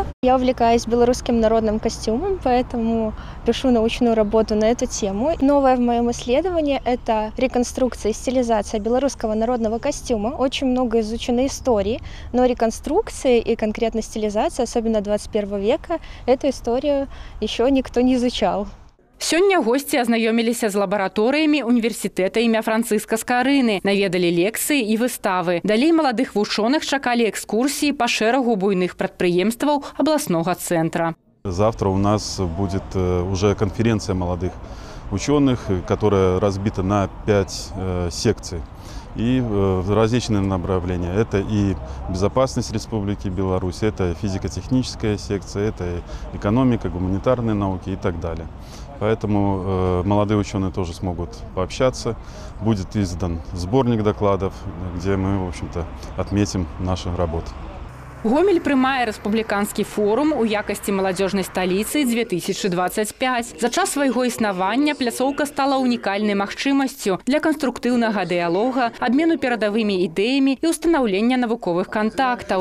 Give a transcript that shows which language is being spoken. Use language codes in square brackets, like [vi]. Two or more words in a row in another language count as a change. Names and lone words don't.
[ru] Я увлекаюсь белорусским народным костюмом, поэтому пишу научную работу на эту тему. Новое в моем исследовании – это реконструкция и стилизация белорусского народного костюма. Очень много изучено истории, но реконструкция и конкретно стилизация, особенно 21 века, эту историю еще никто не изучал. [be] Сёння госці азнаёміліся з лабараторыямі універсітэта імя Францыска Скарыны, наведалі лекцыі і выставы. Далей маладых вучоных чакалі экскурсіі па шэрагу буйных прадпрыемстваў абласнога цэнтра. [ru] Завтра у нас будет уже конференция молодых ученых, которая разбита на 5 секций и различные направления. Это и безопасность Республики Беларусь, это физико-техническая секция, это экономика, гуманитарные науки и так далее. Поэтому молодые ученые тоже смогут пообщаться. Будет издан сборник докладов, где мы, в общем-то, отметим нашу работу. [be] Гомель прымае рэспубліканскі форум у якасці маладзёжнай сталіцы 2025. За час свайго існавання пляцоўка стала унікальнай магчымасцю для канструктыўнага дыялога, абмену перадавымі ідэямі і ўстанаўлення навуковых кантактаў.